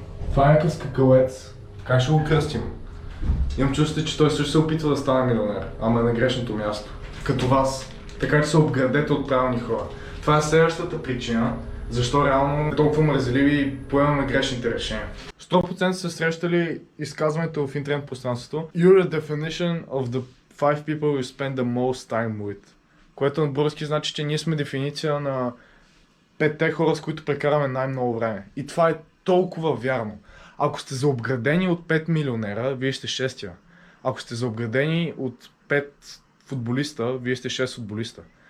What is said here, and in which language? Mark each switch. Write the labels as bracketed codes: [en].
[bg] Това е някакъв скакалец. Как ще го кръстим? Имам чувството, че той също се опитва да стане милионер, ама е на грешното място. Като вас. Така че се обградете от правилни хора. Това е следващата причина, защо реално толкова мързеливи и поемаме грешните решения. 100% са срещали изказването в интернет пространството. [en] You're the definition of the 5 people you spend the most time with. [bg] Което на български значи, че ние сме дефиниция на 5-те хора, с които прекараме най-много време. И това е толкова вярно. Ако сте заобградени от 5 милионера, вие сте 6-я. Ако сте заобградени от 5 футболиста, вие сте 6 футболиста.